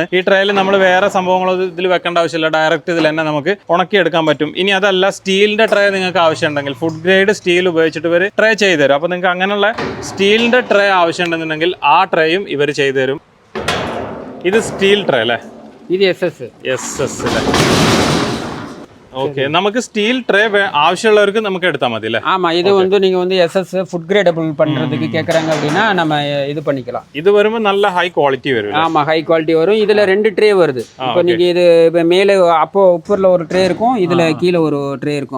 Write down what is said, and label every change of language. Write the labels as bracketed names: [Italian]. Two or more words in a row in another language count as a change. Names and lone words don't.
[Malayalam] ഈ ട്രേയിൽ നമ്മൾ വേറെ സംഭവങ്ങളോ ഇതിൽ വെക്കേണ്ട ആവശ്യമില്ല, ഡയറക്റ്റ് ഇതിൽ തന്നെ നമുക്ക് ഉണക്കിയെടുക്കാൻ പറ്റും. ഇനി അതല്ല സ്റ്റീലിന്റെ ട്രേ നിങ്ങൾക്ക് ആവശ്യമുണ്ടെങ്കിൽ [English] food grade steel [Malayalam] ഉപയോഗിച്ചിട്ട് ഇവർ ട്രേ ചെയ്തു തരും. അപ്പോൾ നിങ്ങൾക്ക് അങ്ങനെയുള്ള സ്റ്റീലിന്റെ ട്രേ ആവശ്യമുണ്ടെന്നുണ്ടെങ്കിൽ ആ ട്രേയും ഇവർ ചെയ്തു തരും. ഇത് [English] steel tray [Malayalam] അല്ലേ? ഇത് SS അല്ലേ? [Tamil] ஓகே, நமக்கு [English] steel tray [Tamil] ஆവശ്யமுள்ளவருக்கு நமக்கு எடுத்தா மதி இல்ல? ஆமா, இது வந்து நீங்க வந்து SS [English] food gradable [Tamil] பண்றதுக்கு கேக்குறாங்க அப்படினா நம்ம இது பண்ணிக்கலாம். இது வரும்போது நல்ல [English] high quality [Tamil] வரும். ஆமா, [English] high quality [Tamil] வரும். இதுல 2 ட்ரே வருது. இப்போ நீங்க இது மேலே அப்போ உப்பர்ல ஒரு ட்ரே இருக்கும், இதுல கீழ ஒரு ட்ரே இருக்கும்.